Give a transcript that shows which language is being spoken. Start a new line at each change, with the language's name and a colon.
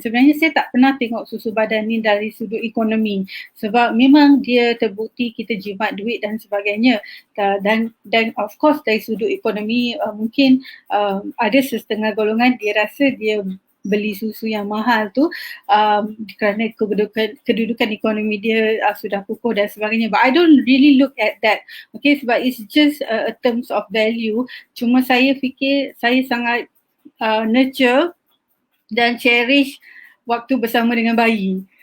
Malay: Sebenarnya saya tak pernah tengok susu badan ni dari sudut ekonomi sebab memang dia terbukti kita jimat duit dan sebagainya. Dan
English: of course
Malay: dari sudut ekonomi mungkin ada setengah golongan dia rasa dia beli susu yang mahal tu kerana kedudukan ekonomi dia sudah kukuh dan sebagainya.
English: But I don't really look at that. Okay,
Malay: sebab
English: it's just a terms of value.
Malay: Cuma saya fikir saya sangat nurture dan cherish waktu bersama dengan bayi.